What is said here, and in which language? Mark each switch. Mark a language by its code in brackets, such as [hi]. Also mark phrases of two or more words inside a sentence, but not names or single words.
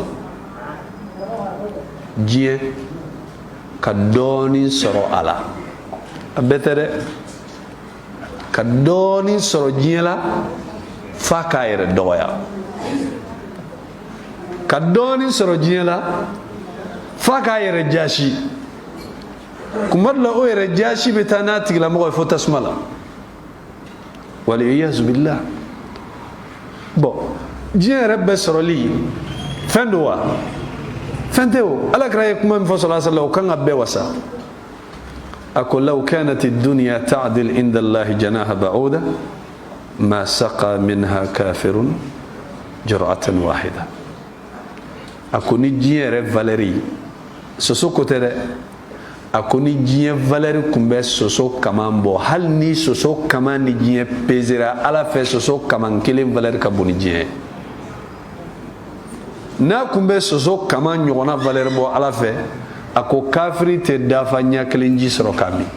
[bm] diɲɛ ka dɔɔnin sɔrɔ a la, a bɛɛ tɛ dɛ, ka dɔɔnin sɔrɔ diɲɛ la f'a k'a yɛrɛ dɔgɔya, ka dɔɔnin sɔrɔ diɲɛ la f'a k'a yɛrɛ jasi. kuma dɔ la o yɛrɛ jasi bɛ taa n'a tigilamɔgɔ ye fo tasuma la, [ar] والعياذ بالله. [bm] bon diɲɛ yɛrɛ bɛɛ sɔrɔli fɛn don wa? fɛn tɛ o. alakira ye kuma min fɔ [ar] صلى الله عليه وسلم [bm] o kan ka bɛɛ wasa. a ko [ar] لو كانت الدنيا تعدل عند الله جناح بعوضة ما سقى منها كافرا جرعة واحدة. [bm] a ko ni diɲɛ yɛrɛ valeri soso ko tɛ dɛ, a ko ni diɲɛ valeri kun bɛ soso kaman bɔ, hali ni soso kaman ni diɲɛ pesera ala fɛ, soso kaman kelen valeri ka bon ni diɲɛ. n'a kun bɛ soso kaman ɲɔgɔnna valeri bɔ ala fɛ, a ko kafiri tɛ dafa ɲɛ kelen ji sɔrɔ k'a min.